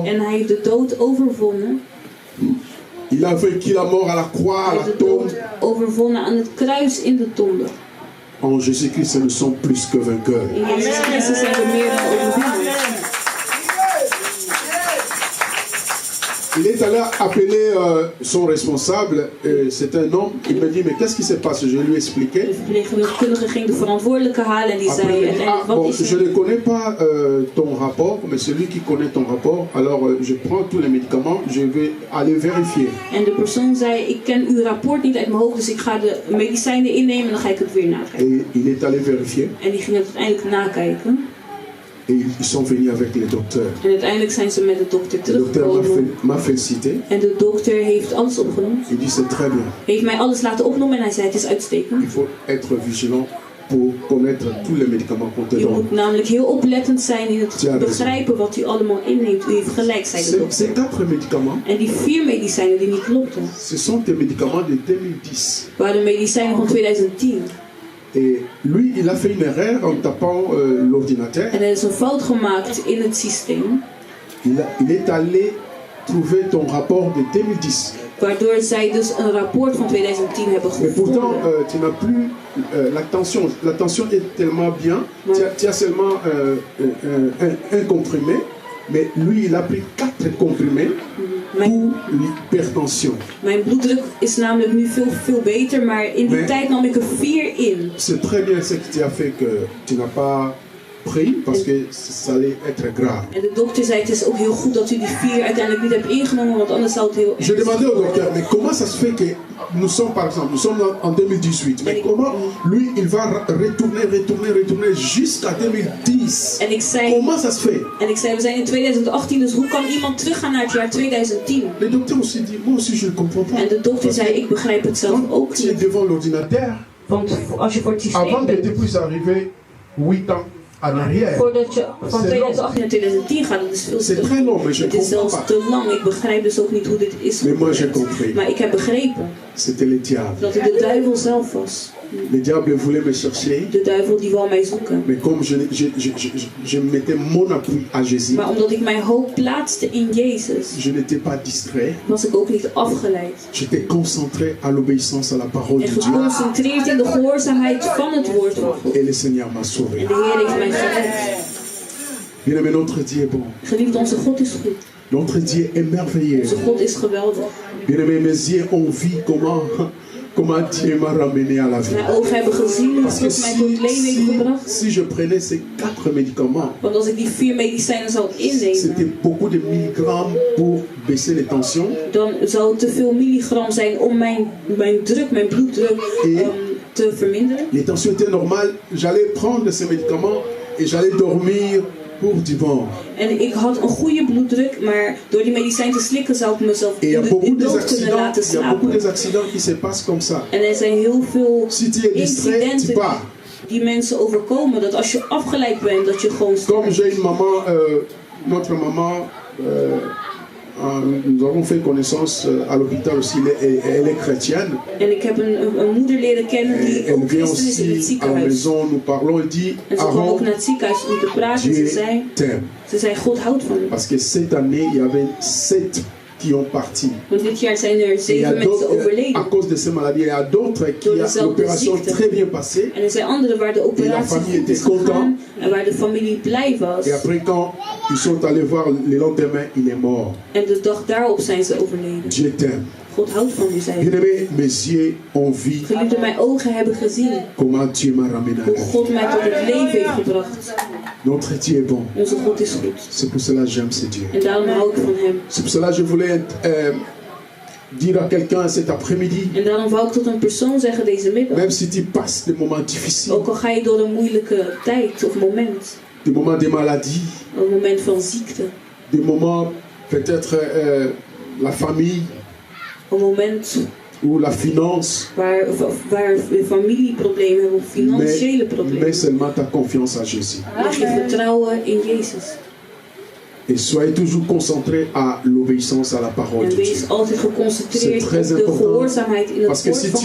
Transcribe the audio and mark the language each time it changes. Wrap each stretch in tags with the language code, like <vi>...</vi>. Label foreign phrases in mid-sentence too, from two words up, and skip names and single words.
<nl>En hij heeft de dood overwonnen.</nl> <fr>Il a vaincu la mort à la croix, à</fr> <nl>Hij</nl> <fr>la</fr> <nl>heeft de</nl> <fr>tombe.</fr> <nl>dood overwonnen aan het kruis in de tombe.</nl> <fr>En Jésus-Christ, nous sommes plus que vainqueurs.</fr> <nl>In Jezus Christus zijn we meer dan overwinnaars.</nl> <fr>Il est allé appeler son responsable, c'est un homme. Il me dit, mais qu'est-ce qui se passe? Je lui ai expliqué.</fr> <nl>De verpleegkundige ging de verantwoordelijke halen en die</nl> <fr>Après,</fr> <nl>zei</nl> <fr>il me dit, ah,</fr> <nl>uiteindelijk, wat</nl> <fr>bon,</fr> <nl>is</nl> <fr>je</fr> <nl>er?</nl> <fr>ne connais pas ton rapport, mais celui qui connaît ton rapport, alors je prends tous les médicaments, je vais aller vérifier.</fr> <nl>En de persoon zei, ik ken uw rapport niet uit mijn hoofd, dus ik ga de medicijnen innemen en dan ga ik het weer nakijken.</nl> <fr>Et il est allé vérifier.</fr> <nl>En die ging het uiteindelijk nakijken.</nl> <fr>Et ils sont venus avec les docteurs.</fr> <nl>En uiteindelijk zijn ze met de dokter</nl> <fr>Le docteur</fr> <nl>teruggekomen.</nl> <fr>m'a félicité.</fr> <nl>En de dokter heeft alles opgenomen.</nl> <fr>Il dit, c'est très bien.</fr> <nl>Heeft mij alles laten opnemen en hij zei, het is uitstekend.</nl> <fr>Il faut être vigilant pour connaître tous les médicaments qu'on te</fr> <nl>Je</nl> <fr>donne.</fr> <nl>moet namelijk heel oplettend zijn in het Ja, dat is- begrijpen wat u allemaal inneemt. U heeft gelijk, zei de dokter.</nl> <fr>Ces 4 médicaments,</fr> <nl>En die 4 medicijnen die niet klopten,</nl> <fr>ce sont des médicaments de 2010.</fr> <nl>waren medicijnen van 2010.</nl> <fr>Et lui, il a fait une erreur en tapant l'ordinateur.</fr> <nl>En er is een fout gemaakt in het systeem,</nl> <fr>Il est allé trouver ton rapport de 2010.</fr> <nl>waardoor zij dus een rapport van 2010 hebben</nl> <fr>Mais pourtant,</fr> <nl>gevonden.</nl> <fr>tu n'as plus la tension. La tension est tellement bien. Tu as seulement un comprimé. Mais lui, il a pris 4 comprimés pour l'hypertension.</fr> <nl>Mijn bloeddruk is namelijk nu veel beter, maar in die Nee. tijd nam ik er 4 in.</nl> <fr>C'est très bien ce que tu as fait que tu n'as pas pris parce que ça allait être grave.</fr> <nl>En de dokter zei, het is ook heel goed dat u die 4 uiteindelijk niet hebt ingenomen, want anders zou het heel</nl> <fr>Je demandais au docteur, mais comment ça se fait que nous sommes, par exemple, nous sommes en 2018, mais comment lui, il va retourner jusqu'à 2010?</fr> <nl>En ik zei,</nl> <fr>Comment ça se fait?</fr> <nl>we zijn in 2018, dus hoe kan iemand teruggaan naar het jaar 2010?</nl> <fr>Le docteur aussi dit, moi aussi je ne comprends pas.</fr> <nl>En de dokter zei, ik begrijp het zelf</nl> <fr>Quand</fr> <nl>ook</nl> <fr>tu es</fr> <nl>niet.</nl> <fr>devant l'ordinateur,</fr> <nl>Want als je voor het systeem</nl> <fr>avant que tu</fr> <nl>bent,</nl> <fr>puisses arriver 8 ans en arrière,</fr> <nl>voordat je van 2018 naar 2010 gaat, dat is veel</nl> <fr>c'est</fr> <nl>te</nl> <fr>très long, mais je ne</fr> <nl>Het is</nl> <fr>comprends</fr> <nl>zelfs</nl> <fr>pas.</fr> <nl>te lang. Ik begrijp dus ook niet hoe dit is</nl> <fr>Mais moi j'ai</fr> <nl>gebeurd.</nl> <fr>compris,</fr> <nl>Maar ik heb begrepen</nl> <fr>c'était le diable.</fr> <nl>dat het de duivel zelf was.</nl> <fr>Le diable voulait me chercher,</fr> <nl>De duivel die wou mij zoeken.</nl> <fr>mais comme je mettais mon appui à Jésus,</fr> <nl>Maar omdat ik mijn hoop plaatste in Jezus,</nl> <fr>je n'étais pas distrait.</fr> <nl>was ik ook niet afgeleid.</nl> <fr>J'étais concentré à l'obéissance à la parole</fr> <nl>En</nl> <fr>de Dieu.</fr> <nl>geconcentreerd in de gehoorzaamheid van het woord van God.</nl> <fr>Et le Seigneur m'a sauvé.</fr> <nl>En de Heer heeft mij gered.</nl> <fr>Bien-aimé, notre Dieu est bon.</fr> <nl>Geliefd, onze God is goed.</nl> <fr>Notre Dieu est merveilleux.</fr> <nl>Onze God is geweldig.</nl> <fr>Bien-aimé, mes yeux ont vu comment Dieu m'a ramené à la vie.</fr> <nl>Mijn ogen hebben gezien hoe</nl> <fr>Parce que</fr> <nl>God mij tot het leven heeft gebracht.</nl> <fr>si je prenais ces 4 médicaments,</fr> <nl>Want als ik die 4 medicijnen zou innemen,</nl> <fr>c'était beaucoup de milligrammes pour baisser les tensions.</fr> <nl>dan zou het te veel milligram zijn om mijn druk, mijn bloeddruk te verminderen.</nl> <fr>Les tensions étaient normales. J'allais prendre ces médicaments et j'allais dormir pour du bon.</fr> <nl>En ik had een goede bloeddruk, maar door die medicijn te slikken zou ik mezelf</nl> <fr>Et il y a beaucoup</fr> <nl>dood kunnen laten slapen.</nl> <fr>d'accidents qui se passent comme ça.</fr> <nl>En er zijn heel veel</nl> <fr>Si tu es distrait, tu</fr> <nl>incidenten</nl> <fr>pars.</fr> <nl>die mensen overkomen. Dat als je afgeleid bent, dat je gewoon</nl> <fr>Comme</fr> <nl>sterft.</nl> <fr>j'ai une maman, notre maman, nous avons fait connaissance à l'hôpital aussi, elle est chrétienne.</fr> <nl>En ik heb een moeder leren kennen die</nl> <fr>Elle</fr> <nl>ook</nl> <fr>vient</fr> <nl>christen is in het</nl> <fr>aussi à la</fr> <nl>ziekenhuis.</nl> <fr>maison, nous parlons, elle dit,</fr> <nl>En ze kwam ook</nl> <fr>Aaron,</fr> <nl>naar het ziekenhuis om te praten.</nl> <fr>Dieu</fr> <nl>Ze</nl> <fr>t'aime.</fr> <nl>zei, God houdt van je.</nl> <fr>Parce que cette année, il y avait 7 qui ont parti.</fr> <nl>Want dit jaar zijn er</nl> <fr>Et il y</fr> <nl>7</nl> <fr>a</fr> <nl>mensen</nl> <fr>d'autres, à</fr> <nl>overleden.</nl> <fr>cause de ces maladies, il y a d'autres qui l'opération très bien passée.</fr> <nl>En er zijn anderen waar de operatie</nl> <fr>famille</fr> <nl>goed is</nl> <fr>était content.</fr> <nl>gegaan en waar de familie blij was.</nl> <fr>Et après, quand ils sont allés voir le lendemain, il est mort.</fr> <nl>En de dag daarop zijn ze overleden.</nl> <fr>Dieu t'aime.</fr> <nl>God houdt van u, zei hij.</nl> <fr>Bien-aimés, mes yeux ont vu</fr> <nl>Geliefde, mijn ogen hebben gezien</nl> <fr>comment Dieu m'a ramené à</fr> <nl>hoe</nl> <fr>la vie.</fr> <nl>God mij tot het leven heeft gebracht.</nl> <fr>Notre Dieu est bon.</fr> <nl>Onze God is goed.</nl> <fr>C'est pour cela que j'aime ce Dieu.</fr> <nl>En daarom hou ik van hem.</nl> <fr>C'est pour cela que je voulais dire à quelqu'un cet après-midi,</fr> <nl>En daarom wou ik tot een persoon zeggen deze middag.</nl> <fr>même si tu passes des moments difficiles,</fr> <nl>Ook al ga je door een moeilijke tijd of moment.</nl> <fr>des moments de maladie,</fr> <nl>Een moment van ziekte.</nl> <fr>des moments peut-être la famille</fr> <nl>Een moment</nl> <fr>ou la finance,</fr> <nl>waar we familieproblemen hebben of financiële</nl> <fr>mais</fr> <nl>problemen.</nl> <fr>seulement ta confiance à Jésus.</fr> <nl>Leg je vertrouwen in Jezus.</nl> <fr>Et soyez toujours concentrés à l'obéissance à la parole</fr> <nl>En</nl> <fr>de Dieu.</fr> <nl>wees altijd geconcentreerd</nl> <fr>C'est très</fr> <nl>op de</nl> <fr>important.</fr> <nl>gehoorzaamheid in</nl> <fr>Parce</fr> <nl>het</nl> <fr>que</fr> <nl>woord</nl> <fr>si</fr> <nl>van</nl>